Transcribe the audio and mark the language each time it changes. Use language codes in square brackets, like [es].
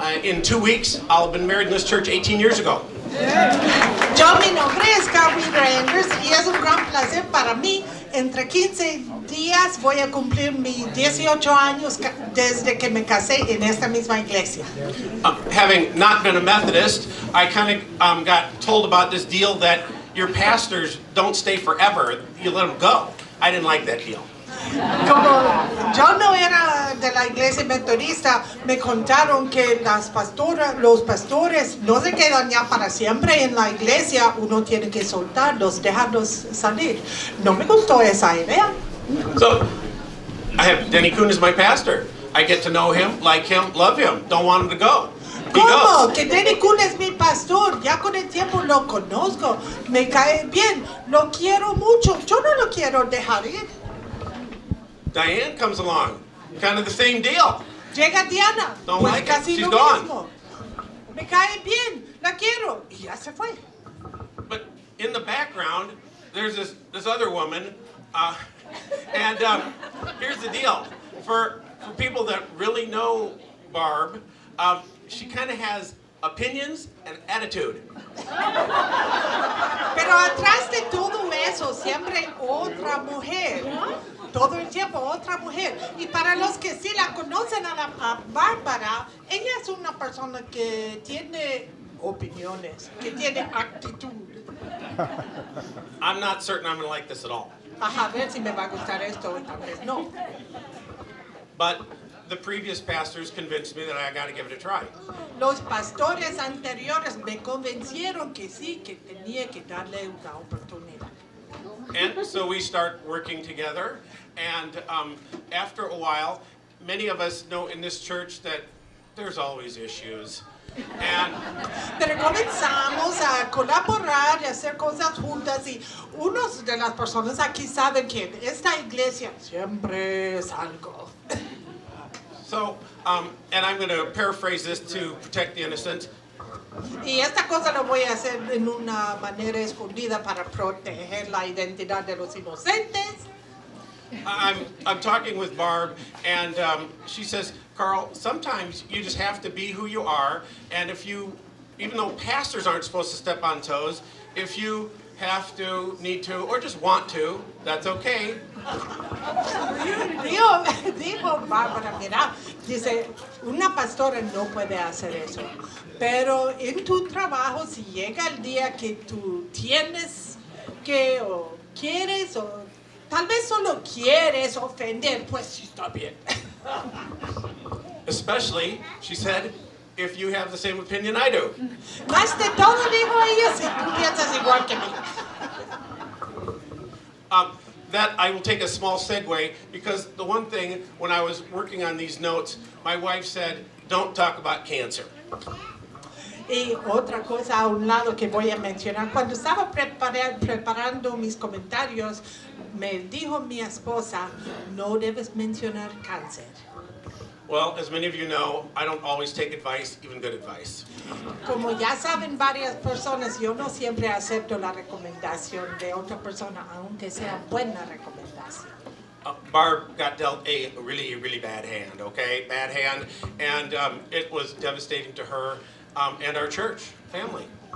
[en] In 2 weeks, I'll have been married in this church 18 years ago. [es] Yo, mi nombre es Gaby Rangers y es un gran placer para mí. Entre 15 días voy a cumplir mis 18 años desde que me casé en esta misma iglesia. [en] Having not been a Methodist, I kind of got told about this deal that your pastors don't stay forever. You let them go. I didn't like that deal. [es] Como yo no era de la iglesia metodista, me contaron que los pastores no se quedan ya para siempre en la iglesia, uno tiene que soltarlos, dejarlos salir. No me gustó esa idea. [en] So, I have Denny Kuhn as my pastor. I get to know him, like him, love him. Don't want him to go. [es] ¿Cómo? Que Denny Kuhn es mi pastor. Ya con el tiempo lo conozco. Me cae bien. Lo quiero mucho. Yo no lo quiero dejar ir. [en] Diane comes along. Kind of the same deal. [es] Llega Diana. [en] Don't [es] Pues [en] like it. [es] casi [en] She's [es] lo [en] gone. [es] mismo. Me cae bien. La quiero. Y ya se fue. [en] But in the background, there's this other woman. And here's the deal. For people that really know Barb, she kind of has opinions and attitude. [es] Pero atrás de todo eso siempre hay otra mujer. Todo el tiempo otra mujer. Y para los que sí la conocen a Bárbara, ella es una persona que tiene opiniones, que tiene actitud. [en] I'm not certain I'm going to like this at all. [es] A ver si me va a gustar esto o tal vez no. [en] But the previous pastors convinced me that I got to give it a try. [es] Los pastores anteriores me convencieron que sí, que tenía que darle una oportunidad. [en] And so we start working together. And after a while, many of us know in this church that there's always issues. And [es] Pero comenzamos a colaborar y a hacer cosas juntas y unos de las personas aquí saben que en esta iglesia siempre es algo. [en] so, and I'm going to paraphrase this to protect the innocent. [es] Y esta cosa lo voy a hacer en una manera escondida para proteger la identidad de los inocentes. [en] I'm talking with Barb, and she says, Carl, sometimes you just have to be who you are, and if you, even though pastors aren't supposed to step on toes, if you have to, need to, or just want to, that's okay. [es] Dijo Bárbara, mira, dice, una pastora no puede hacer eso, pero en tu trabajo, si llega el día que tú tienes que, o quieres, o tal vez solo quieres ofender, pues sí está bien. [en] Especially, she said, if you have the same opinion I do. [es] Más de todo, dijo ella, si tú piensas igual que mí. [en] That I will take a small segue, because the one thing, when I was working on these notes, my wife said, don't talk about cancer. [es] Y otra cosa a un lado que voy a mencionar, cuando estaba preparando mis comentarios, me dijo mi esposa, no debes mencionar cáncer. [en] Well, as many of you know, I don't always take advice, even good advice. [es] Como ya saben varias personas, yo no siempre acepto la recomendación de otra persona, aunque sea buena recomendación. [en] Barb got dealt a really, really bad hand, okay? Bad hand, and it was devastating to her and our church family.